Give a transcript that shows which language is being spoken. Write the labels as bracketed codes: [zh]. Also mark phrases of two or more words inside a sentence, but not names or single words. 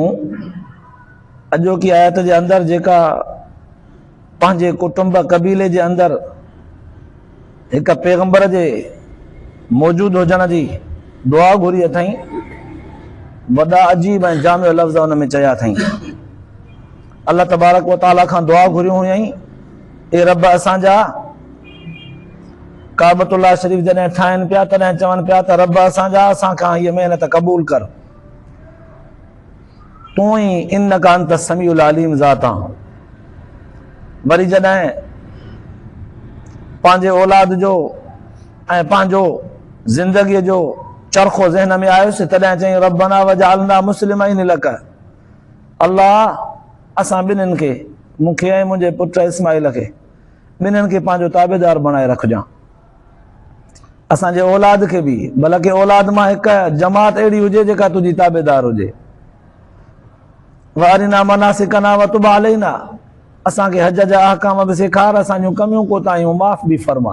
[sd] अॼोकी आयत जे अंदरि जेका पंहिंजे कुटुंब कबीले जे अंदरि हिकु पैगंबर जे मौजूदु हुजण जी दुआ घुरी अथई, वॾा अजीब ऐं जामियो लफ़्ज़ उन में चया अथई। अल्लाह [ar] تبارك وتعالى [sd] खां दुआ घुरियूं हुयईं, ए रब असांजा काबतुल्लाह शरीफ जॾहिं ठाहिनि पिया तॾहिं चवनि पिया त रब असांजा असांखां हीअ महिनत क़बूल कर, तूं ई [ar] إنك أنت السميع العليم [sd] ज़ात आं। वरी जॾहिं पंहिंजे औलाद जो ऐं पंहिंजो ज़िंदगीअ जो चरखो ज़हन में आयुसि तॾहिं चई [ar] ربنا واجعلنا مسلمين لك, [sd] अल्लाह असां ॿिन्हिनि खे, मूंखे ऐं मुंहिंजे पुट इस्माइल खे, ॿिन्हिनि खे पंहिंजो ताबेदार बणाए रखजांइ। असांजे औलाद खे बि, बल्कि औलाद मां हिकु जमात अहिड़ी हुजे जेका तुंहिंजी ताबेदार हुजे। [ar] وأرنا مناسكنا وتب علينا, [sd] असांखे हज जा अहकाम बि सेखार, असां जूं कमियूं कोताहियूं माफ़ बि फरमा।